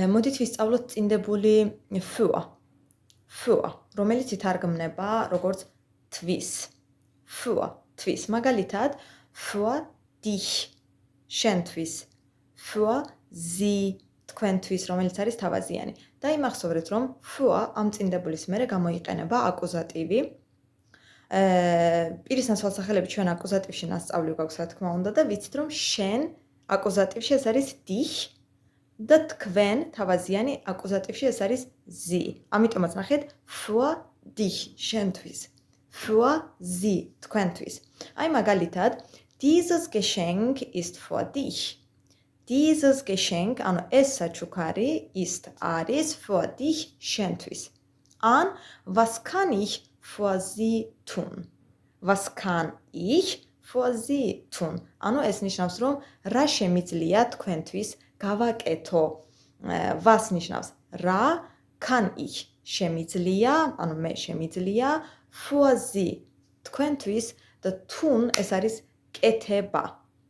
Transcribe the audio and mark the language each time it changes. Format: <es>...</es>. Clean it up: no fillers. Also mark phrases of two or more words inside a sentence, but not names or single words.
<ka>მოდით ვისწავლოთ წინდებული für, რომელიც ითარგმნება როგორც თვის. Für, თვის. მაგალითად,</ka> <de>für dich, შენთვის, für sie,</de> <ka>თქვენთვის, რომელიც არის თავაზიანი. და იმახსოვრეთ, რომ für ამ წინდებულის მერე გამოიყენება აკუზატივი. პირის ნაცვალსახელები ჩვენ აკუზატივში ნასწავლი გვაქვს, რა თქმა უნდა, და ვიცით, რომ შენ აკუზატივში ეს არის dich და თქვენ თავაზიანი აკუზატივში ეს არის sie. ამიტომაც ნახეთ,</ka> <de>für dich, შენთვის, für sie,</de> <ka>თქვენთვის. აი მაგალითად,</ka> <de>dieses Geschenk ist für dich. Dieses Geschenk,</de> <ka>ანუ ეს საჩუქარი ist არის</ka> <de>für dich,</de> <ka>შენთვის.</ka> <de>An, was kann ich für sie tun? Was kann ich für sie tun?</de> <ka>ანუ ეს ნიშნავს, რომ რა შემიძლია თქვენთვის გავაკეთო. Was ნიშნავს რა,</ka> <de>kann ich</de> <ka>შემიძლია, ანუ მე შემიძლია,</ka> <de>für sie</de> <ka>თქვენთვის და tun ეს არის კეთება.</ka>